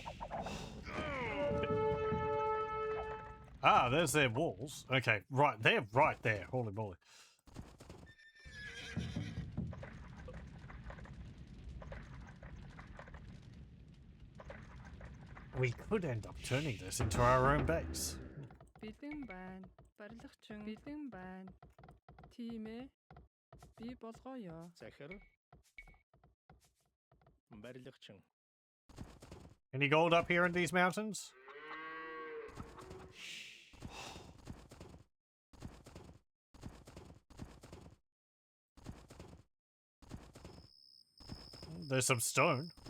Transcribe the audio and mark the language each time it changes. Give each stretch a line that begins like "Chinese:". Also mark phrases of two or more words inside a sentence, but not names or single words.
English: Ah, there's their walls. Okay, right, they're right there. Holy moly. We could end up turning this into our own base.
Mongolian: бэлэн байна барилгачин бэлэн байна 팀의 би болгоё Захир. Барилгачин.
English: Any gold up here in these mountains? There's some stone.